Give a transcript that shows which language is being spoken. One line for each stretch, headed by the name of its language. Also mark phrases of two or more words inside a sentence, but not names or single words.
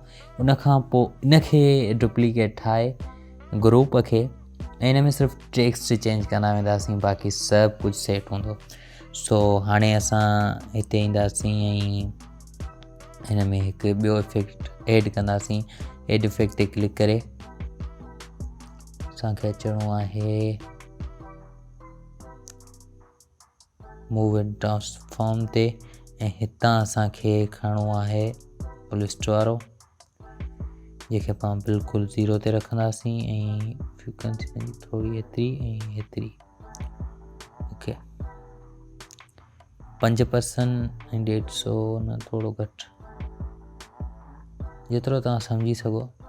Sindhi: उनखां पोइ इनखे डुप्लीकेट ठाहे ग्रुप खे, ऐं इन में सिर्फ़ु
English: text change
Sindhi: कंदा वेंदासीं, बाक़ी सभु कुझु सेट हूंदो। सो हाणे असां हिते ईंदासीं ऐं हिन में हिकु ॿियो
English: effect add
Sindhi: कंदासीं।
English: add effect
Sindhi: ते क्लिक करे असांखे अचिणो आहे
English: move and
Sindhi: ट्रांसफॉर्म ते, ऐं हितां असांखे खणणो आहे पुलिस्ट वारो, जंहिंखे पाण बिल्कुलु 0 ते रखंदासीं ऐं फ्रीक्वेंसी थोरी हेतिरी ओके 5% ऐं 150 न, थोरो घटि, जेतिरो तव्हां सम्झी सघो।